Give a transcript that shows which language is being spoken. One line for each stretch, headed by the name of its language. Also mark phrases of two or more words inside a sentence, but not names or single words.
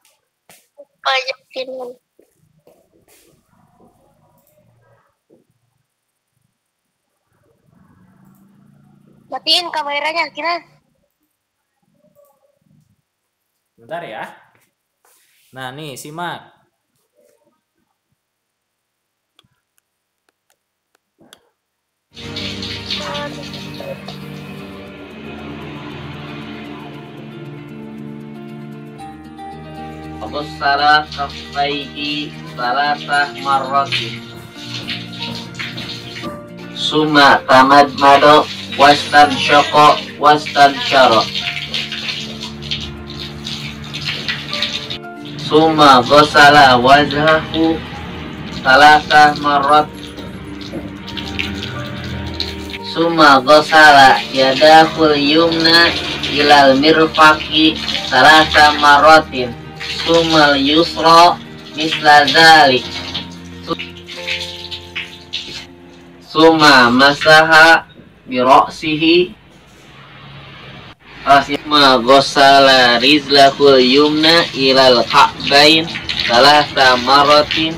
Indonesian: Matiin kameranya, kira. Bentar ya. Nah nih simak.
Arabic: فغسل كفيه ثلاث مرات. ثم تمضمض واستنشق واستنثر. ثم غسل وجهه ثلاث مرات. ثم غسل يده اليمنى إلى المرفق ثلاث مرات. ثم اليسرى مثل ذلك. ثم مسح برأسه. ثم غسل رجله اليمنى إلى الكعبين ثلاث مرات.